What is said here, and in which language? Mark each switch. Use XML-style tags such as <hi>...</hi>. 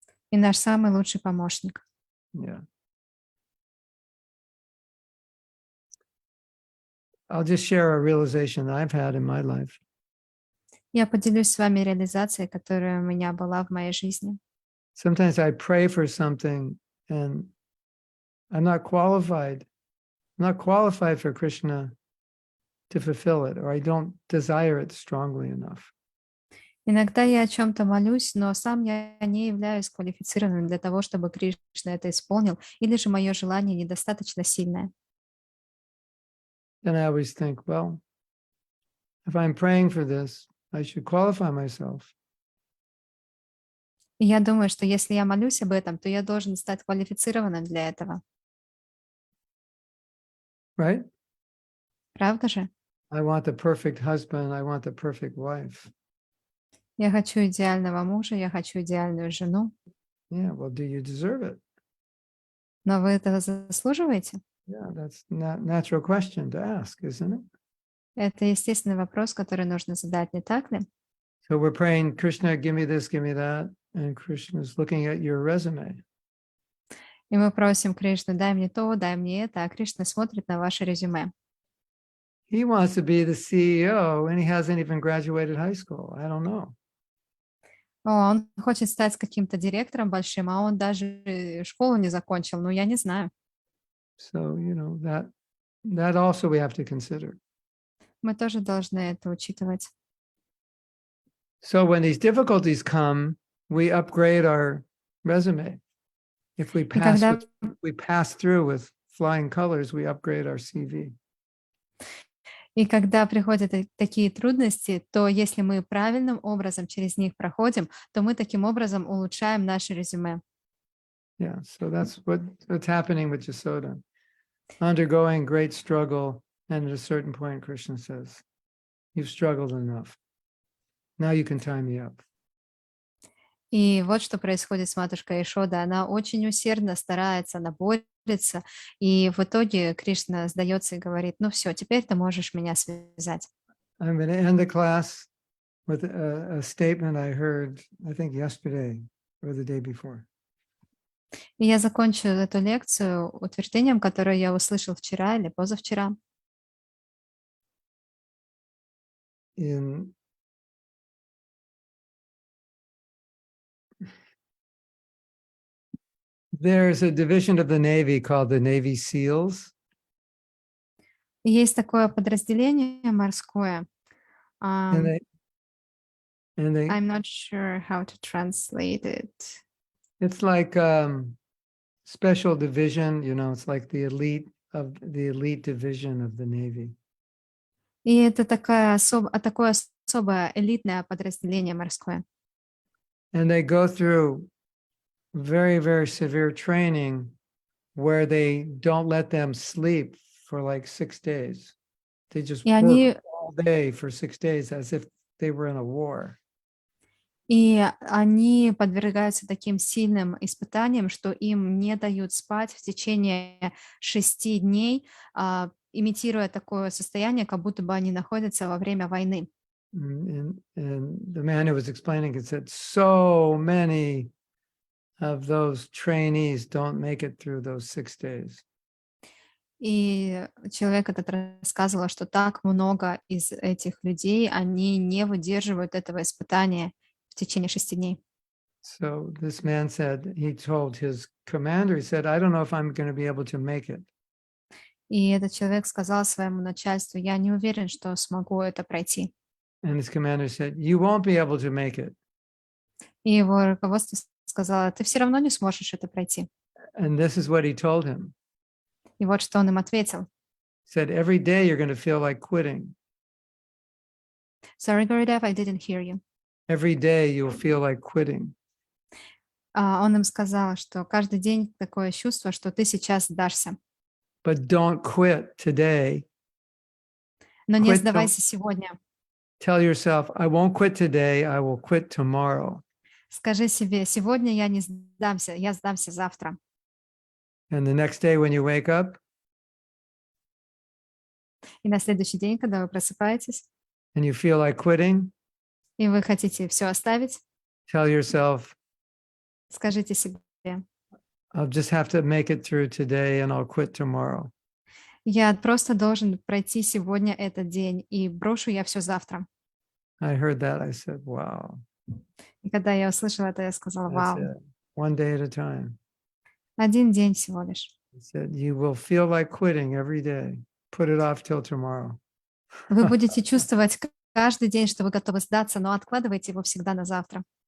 <ru>и наш самый лучший помощник.</ru> <en>Yeah. I'll just share a realization that I've had in my life.</en> <ru>Я поделюсь с вами реализацией, которая у меня была в моей жизни.</ru> <en>Sometimes I pray for something and I'm not qualified. I'm not qualified for Krishna to fulfill it, or I don't desire it strongly enough.</en> <ru>Иногда я о чем-то молюсь, но сам я не являюсь квалифицированным для того, чтобы Кришна это исполнил, или же мое желание недостаточно сильное.</ru> <en>Then I always think, well, if I'm praying for this, I should qualify myself.</en> <ru>И я думаю, что если я молюсь об этом, то я должен стать квалифицированным для этого.</ru> <en>Right?</en> <ru>Правда же?</ru> <en>I want the perfect husband. I want the perfect wife.</en> <ru>Я хочу идеального мужа, я хочу идеальную жену.</ru> <en>Yeah, well, do you deserve it?</en> <ru>Но вы этого заслуживаете?</ru> <en>Yeah, that's not natural question to ask, isn't it?</en> <ru>Это естественный вопрос, который нужно задать, не так ли?</ru> <en>So we're praying, Krishna, give me this, give me that. And Krishna is looking at your resume.</en> <ru>И мы просим Кришну, дай мне то, дай мне это, а Кришна смотрит на ваше резюме.</ru> <en>He wants to be the CEO and he hasn't even graduated high school. I don't know.</en> <ru>Он хочет стать каким-то директором большим, а он даже школу не закончил. Ну, я не знаю.</ru> <en>So, that also we have to consider.</en> <ru>Мы тоже должны это учитывать.</ru> <en>So when these difficulties come, we upgrade our resume. If we pass through with flying colors, we upgrade our CV.</en> <ru>И когда приходят такие трудности, то если мы правильным образом через них проходим, то мы таким образом улучшаем наше резюме.</ru> <en>Yeah, so that's what's happening with Yasoda. Undergoing great struggle, and at a certain point, Krishna says, "You've struggled enough. Now you can tie me up."</en> <ru>И вот что происходит с матушкой Ишода. Она очень усердно старается, она борется, и в итоге Кришна сдается и говорит, ну все, теперь ты можешь меня связать.</ru> <en>I'm going to end the class with a statement I heard, I think, yesterday or the day before.</en> <ru>И я закончу эту лекцию утверждением, которое я услышал вчера или позавчера.</ru> <en>There's a division of the Navy called the Navy SEALs.</en> <ru>Есть такое подразделение морское.</ru> <en>And they I'm not sure how to translate it. It's like special division, it's like the elite division of the Navy.</en> <ru>И это такое особое элитное подразделение морское.</ru> <en>And they go through very, very severe training where they don't let them sleep for like 6 days. They just work all day for 6 days as if they were in a war.</en> <ru>И они подвергаются таким сильным испытаниям, что им не дают спать в течение 6 дней, имитируя такое состояние, как будто бы они находятся во время войны.</ru> <en>And the man who was explaining it said, so many of those trainees don't make it through those 6 days.</en> <ru>И человек этот рассказывал, что так много из этих людей, они не выдерживают этого испытания в течение 6 дней.</ru> <en>So this man said, he told his commander, he said, I don't know if I'm going to be able to make it.</en> <ru>И этот человек сказал своему начальству: «Я не уверен, что смогу это пройти».</ru> <en>And his commander said, "You won't be able to make it."</en> <ru>И его руководство сказало: «Ты все равно не сможешь это пройти».</ru> <en>And this is what he told him.</en> <ru>И вот что он им ответил.</ru> <en>He said, "Every day you're going to feel like quitting. Sorry, Guridev, I didn't hear you. Every day you'll feel like quitting.</en> <ru>Он им сказал, что каждый день такое чувство, что ты сейчас сдашься.</ru> <en>But don't quit today.</en> <ru>Но не</ru> <en>Quit</en> <ru>сдавайся сегодня.</ru> <en>Tell yourself, I won't quit today, I will quit tomorrow."</en> <ru>Скажи себе: сегодня я не сдамся, я сдамся завтра.</ru> <en>And the next day when you wake up</en> <ru>И на следующий день, когда вы просыпаетесь,</ru> <en>and you feel like quitting,</en> <ru>и вы хотите все оставить,</ru> <en>tell yourself,</en> <ru>скажите себе:</ru> <en>I'll just have to make it through today and I'll quit tomorrow.</en> <ru>я просто должен пройти сегодня этот день, и брошу я все завтра.</ru> <en>I heard that. I said, wow,</en> <ru>И когда я услышала это, я сказала:</ru> <en>that's</en> <ru>вау,</ru> <en>it. One day at a time.</en> <ru>один день всего лишь.</ru> <en>He said, you will feel like quitting every day. Put it off till tomorrow.</en> <ru>Вы будете чувствовать каждый день, что вы готовы сдаться, но откладывайте его всегда на завтра.</ru>